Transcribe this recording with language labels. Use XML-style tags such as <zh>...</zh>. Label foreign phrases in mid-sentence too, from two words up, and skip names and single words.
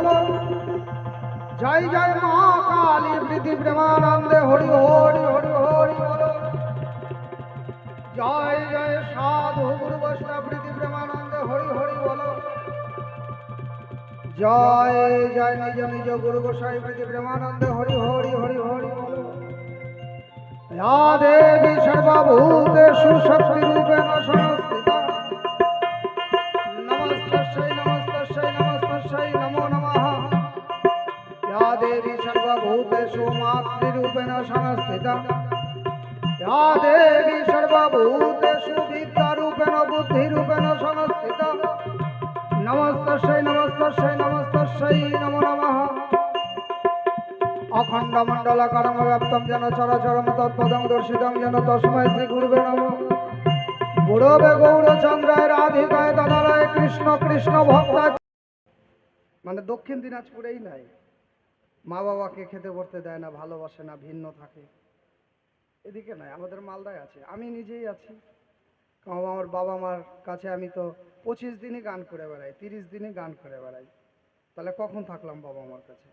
<bn>জয় জয় মা কালী প্রীতি প্রেমানন্দে হরি হরি হরি হরি বল। জয় জয় সাধু গুরু বৈষ্ণব প্রীতি প্রেমানন্দে হরি হরি বল। জয় জয় নিজ নিজ গুরু গোসাই প্রীতি প্রেমানন্দে হরি হরি হরি হরি বল।</bn> <sa>या देवी सर्वभूतेषु शक्तिरूपेण संस्थिता, नमस्तस्यै नमस्तस्यै नमस्तस्यै नमो नमः। या देवी सर्वभूतेषु मातृरूपेण संस्थिता, या देवी सर्वभूतेषु विद्यारूपेण बुद्धिरूपेण संस्थिता, नमस्तस्यै नमस्तस्यै नमस्तस्यै नमो नमः। अखंड मंडलाकारं व्याप्तं जेन चराचरं तत्पदं दर्शितं जेन तस्मै श्री गुरुवे नमः। गुरवे गौरचंद्राय राधिकाय तदालय कृष्ण कृष्ण भक्ताय।</sa> <bn>মানে দক্ষিণ দিনাজপুরেই নাই, মা বাবাকে খেতে পড়তে দেয় না, ভালোবাসে না, ভিন্ন থাকে। এদিকে নাই, আমাদের মালদায় আছে, আমি নিজেই আছি। কারণ আমার বাবা মার কাছে আমি তো 25 দিনই গান করে বেড়াই, 30 দিনই গান করে বেড়াই, তাহলে কখন থাকলাম বাবা মার কাছে?</bn>